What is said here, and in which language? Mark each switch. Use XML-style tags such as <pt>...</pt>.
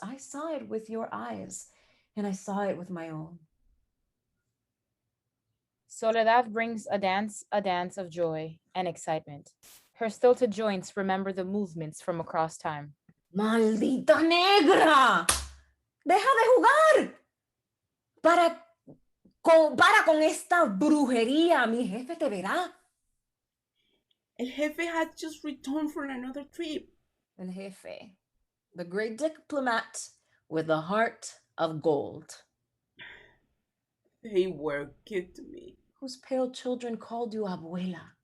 <en>I saw it with your eyes, and I saw it with my own. Soledad brings a dance of joy and excitement. Her stilted joints remember the movements from across time.</en> <es>¡Maldita negra! ¡Deja de jugar! Para con esta brujería, mi jefe te verá.</es> <en>El jefe had just returned from another trip. El jefe, the great diplomat with a heart of gold. They were good to me. Whose pale children called you abuela.</en>